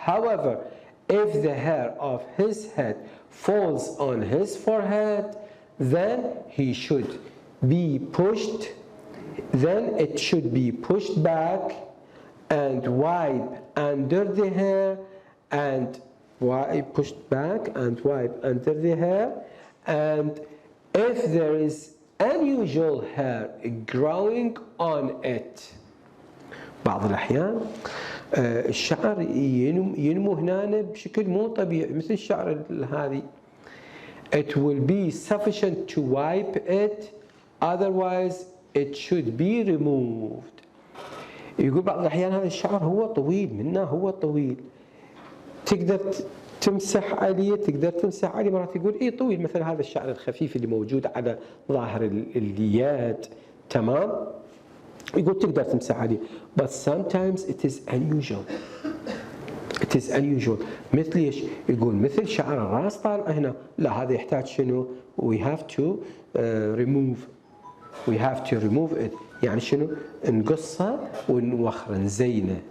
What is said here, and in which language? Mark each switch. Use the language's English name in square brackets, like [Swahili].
[English] However, if the hair of his head falls on his forehead, then he should be pushed, then it should be pushed back and wipe under the hair and pushed back and wipe under the hair. And if there is unusual hair growing on it, [Arabic] بعض الأحيان الشعر ينمو هنا بشكل مو طبيعي مثل الشعر هذه. [English] It will be sufficient to wipe it, otherwise it should be removed. [Arabic] يقول بعض الأحيان هذا الشعر هو طويل، منه هو طويل، تقدر تمسح عليه، مرات يقول إيه طويل، مثل هذا الشعر الخفيف اللي موجود على ظاهر اليد، تمام؟ يقول تقدر تمسح عليه. [English] But sometimes it is unusual. It is unusual. [Arabic] مثل ايش؟ يقول مثل شعر الراس طالع هنا، لا هذا يحتاج شنو؟ [English] We have to remove we have to remove it. [Arabic] يعني شنو؟ نقصها ونوخر نزينه.